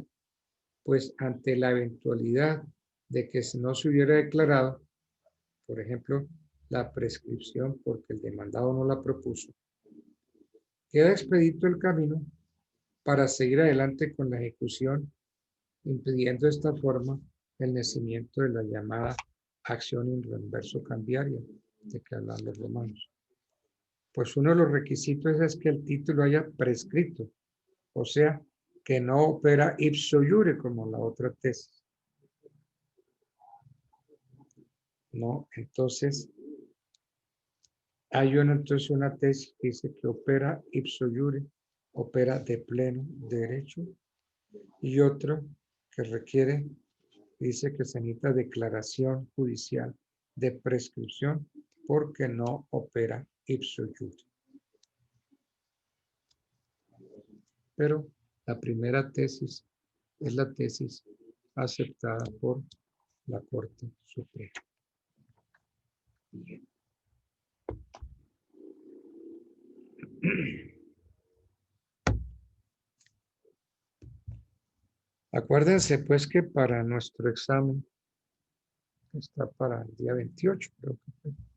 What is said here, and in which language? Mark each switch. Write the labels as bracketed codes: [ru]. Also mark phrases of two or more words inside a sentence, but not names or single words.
[es] pues ante la eventualidad de que no se hubiera declarado, por ejemplo, la prescripción porque el demandado no la propuso, queda expedito el camino para seguir adelante con la ejecución, impidiendo de esta forma el nacimiento de la llamada acción [la] in reverso [es] cambiaria de que hablan los romanos. Pues uno de los requisitos es que el título haya prescrito, o sea, que no opera [la] ipso iure [es] como la otra tesis. ¿No? Entonces, hay entonces una tesis que dice que opera [la] ipso iure, [es] opera de pleno derecho, y otra que requiere, dice que se necesita declaración judicial de prescripción porque no opera [la] ipso iure. [es] Pero la primera tesis es la tesis aceptada por la Corte Suprema. Bien. Acuérdense pues que para nuestro examen, que está para el día 28, creo que